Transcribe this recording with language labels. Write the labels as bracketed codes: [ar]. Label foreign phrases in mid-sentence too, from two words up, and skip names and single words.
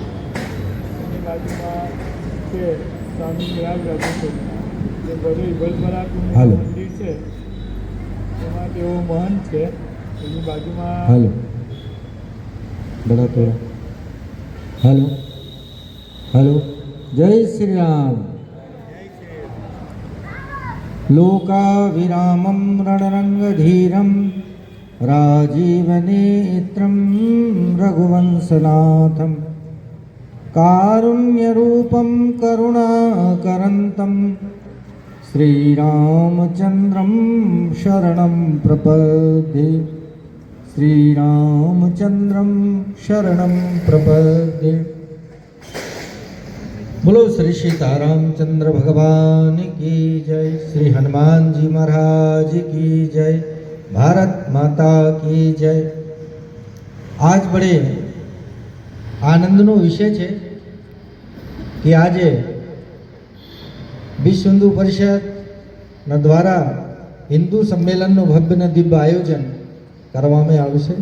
[gu] એની બાજુમાં છે સ્વામી નિરાજ રાજેશ્વરી જે બધું વલભરાનું મંદિર છે એમાં તેઓ મહંત છે. એની બાજુમાં હાલો હાલો જય શ્રી રામ. [sa] लोकाविरामं रणरङ्गधीरं राजीवनेत्रं रघुवंशनाथं कारुण्यरूपं करुणाकरन्तं श्रीरामचन्द्रं शरणं प्रपद्ये. श्रीरामचन्द्रं शरणं प्रपद्ये. [hi] बोलो श्री सीतारामचंद्र भगवान की जय. श्री हनुमान जी महाराज की जय. भारत माता की जय. आज बड़े आनंदनो विषय है कि आज विश्व हिंदू परिषद द्वारा हिंदू सम्मेलन भव्य [gu] ને દિવ્ય આયોજન કરવામાં આવ્યું છે.